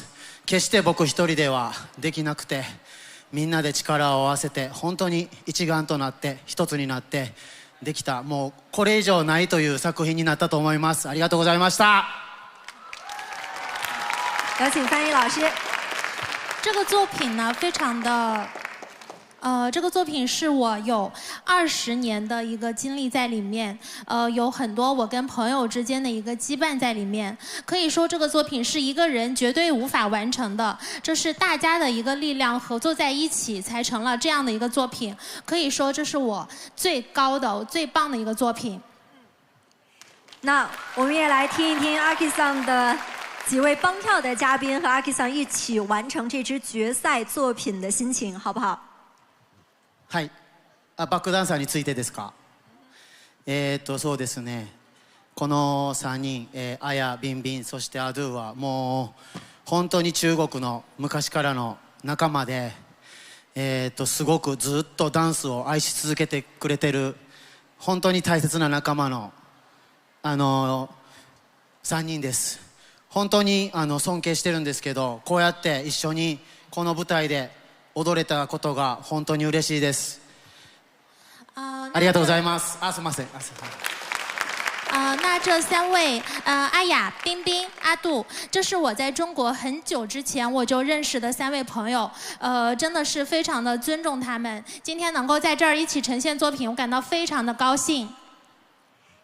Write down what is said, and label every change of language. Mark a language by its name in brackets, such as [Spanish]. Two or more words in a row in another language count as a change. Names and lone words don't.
[Japanese] 決して僕一人ではできなくて、みんなで力を合わせて本当に一丸となって一つになってできた、もうこれ以上ないという作品になったと思います。ありがとうございました。 [Chinese] 有请翻译老师。这个作品呢，非常的。这个作品是我有20年的一个经历在里面，有很多我跟朋友之间的一个羁绊在里面。可以说这个作品是一个人绝对无法完成的，这是大家的一个力量合作在一起才成了这样的一个作品。可以说这是我最高的、最棒的一个作品。那我们也来听一听阿 K 桑的几位帮跳的嘉宾和阿 K 桑一起完成这支决赛作品的心情，好不好？ [Japanese] はい、バックダンサーについてですか。そうですね、この3人、アヤ、ビンビン、そしてアドゥはもう本当に中国の昔からの仲間で、すごくずっとダンスを愛し続けてくれてる本当に大切な仲間の3人です。本当に尊敬してるんですけど、こうやって一緒にこの舞台で踊れたことが本当に嬉しいです。ありがとうございます。すみません。 [Chinese] 那这3位，阿雅、冰冰、阿杜，这是我在中国很久之前我就认识的3位朋友，真的是非常的尊重他们。今天能够在这儿一起呈现作品，我感到非常的高兴。